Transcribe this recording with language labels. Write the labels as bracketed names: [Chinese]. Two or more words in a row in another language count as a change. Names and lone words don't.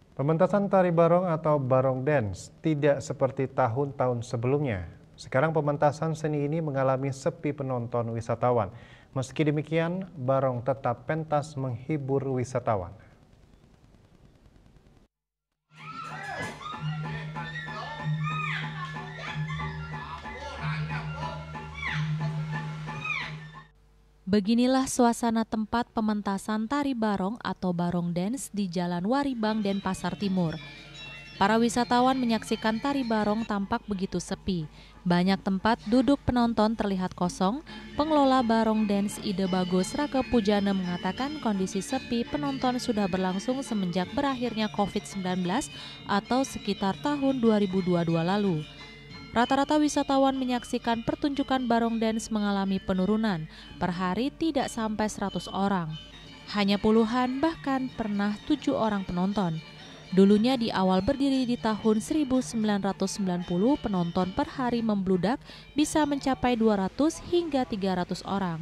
[Indonesian] Pementasan tari barong atau [English] barong dance [Indonesian] tidak seperti tahun-tahun sebelumnya. Sekarang pementasan seni ini mengalami sepi penonton wisatawan. Meski demikian, barong tetap pentas menghibur wisatawan. Beginilah suasana tempat pementasan tari barong atau [English] barong dance [Indonesian] di Jalan Waribang, Denpasar Timur. Para wisatawan menyaksikan tari barong tampak begitu sepi. Banyak tempat duduk penonton terlihat kosong. Pengelola [English] barong dance [Indonesian] Ide Bagus Rake Pujana mengatakan kondisi sepi penonton sudah berlangsung semenjak berakhirnya COVID-19 atau sekitar tahun 2022 lalu. Rata-rata wisatawan menyaksikan pertunjukan [English] barong dance [Indonesian] mengalami penurunan. Per hari tidak sampai 100 orang. Hanya puluhan, bahkan pernah 7 orang penonton. Dulunya di awal berdiri di tahun 1990, penonton per hari membludak bisa mencapai 200 hingga 300 orang.